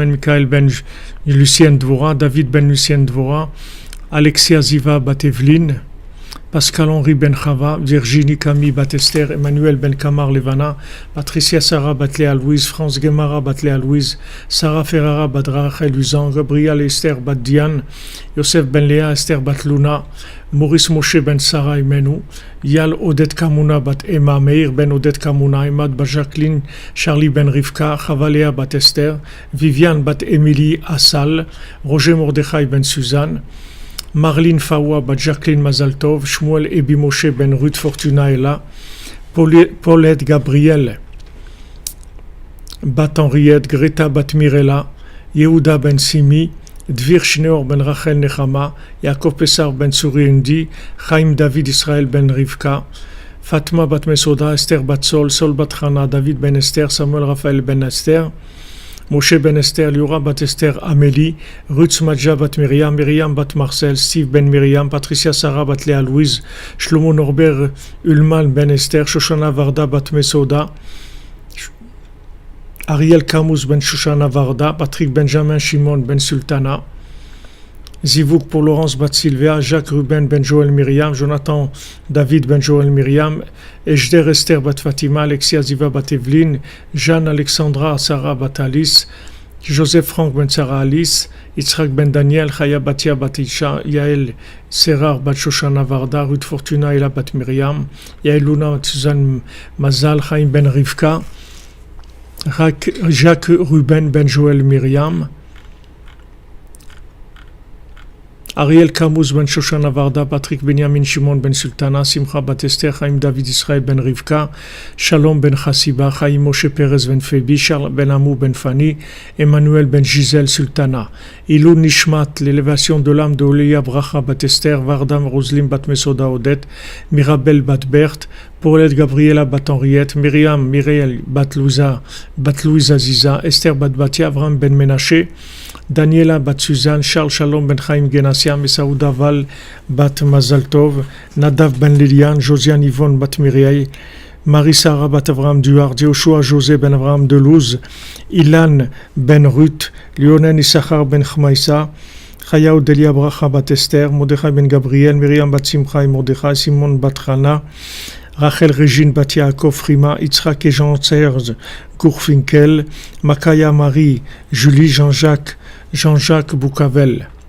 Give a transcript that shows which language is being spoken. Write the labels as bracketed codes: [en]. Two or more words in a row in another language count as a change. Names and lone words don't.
[fr] Michael ben Lucien Dvora, David ben Lucien Dvora, Alexia Ziva bat Evelyne, Pascal-Henri ben Chava, Virginie Camille bat Esther, Emmanuel ben Kamar Levana, Patricia Sarah bat Léa Louise, France Guemara bat Léa Louise, Sarah Ferrara bat Rachel Luzan, Gabriel Esther bat Diane, Yosef ben Léa Esther bat Luna, Maurice Moshe ben Sarah Imenu, Yal Odette Kamuna bat Emma, Meir ben Odette Kamuna, Emad bat Jacqueline, Charlie ben Rivka, Chavaléa bat Esther, Viviane bat Émilie Assal, Roger Mordechai ben Suzanne, Marlene Fawa bat Jacqueline Mazaltov, Shmuel Ebi Moshe ben Ruth Fortuna Ella, Paulette Gabriel bat Henriette, Greta bat Mirella, Yehuda ben Simi, Dvir Shneor ben Rachel Nechama, Yaakov Pesar ben Suri-Undi, Chaim David Israël ben Rivka, Fatma bat Mesoda, Esther bat Sol, Sol bat Hana, David ben Esther, Samuel Raphaël ben Esther, Moshe ben Esther, Liora bat Esther, Amélie, Ruth Madja bat Myriam, Myriam bat Marcel, Steve ben Myriam, Patricia Sarah bat Léa Louise, Shlomo Norbert Ulman ben Esther, Shoshana Varda bat Mesoda, Ariel Camus ben Shoshana Varda, Patrick Benjamin Shimon ben Sultana, Zivouk pour Laurence bat Sylvia, Jacques Ruben ben Joël Myriam, Jonathan David ben Joël Myriam, Ejder Esther bat Fatima, Alexia Ziva bat Evelyne, Jeanne Alexandra Sarah bat Alice, Joseph Franck ben Sarah Alice, Yitzhak ben Daniel, Chaya Batia bat Isha, Yael Serrar bat Shoshana Varda, Ruth Fortuna Ela bat Myriam, Yael Luna bat Suzanne Mazal, Chaim ben Rivka, Jacques Ruben ben Joël Myriam, Ariel Camus ben Shoshana Varda, Patrick Benjamin Shimon ben Sultana, Simcha bat Esther, Chaim David Israël ben Rivka, Shalom ben Chassiba, Chaim Moshe Perez ben Febi, Charles ben Amou ben Fani, Emmanuel ben Gisèle Sultana. [he] Ilou Nishmat, [fr] l'élévation de l'âme de Oleya Bracha bat Esther, Vardam Roslim bat Mesoda Odette, Mirabel bat Berthe, Paulette Gabriela bat Henriette, Myriam Mireille bat Louisa Ziza, Esther bat Batia, Avram ben Menaché, Daniela bat Suzanne, Charles Shalom ben Chaim Genassia, Mesaouda Val bat Mazaltov, Nadav ben Liliane, Josiane Yvonne bat Mireille, Marie-Sarah bat Avraham Duard, Joshua José ben Avraham Delouze, Ilan ben Ruth, Lionen Issachar ben Chmaïsa, Chaya Odelia Bracha bat Esther, Mordechai ben Gabriel, Myriam bat Simcha et Mordechai, Simon bat Chana, Rachel Régine bat Yaakov Frima, Yitzhak et Jean-Serge Gourfinkel, Makaya Marie, Julie Jean-Jacques Boucavel.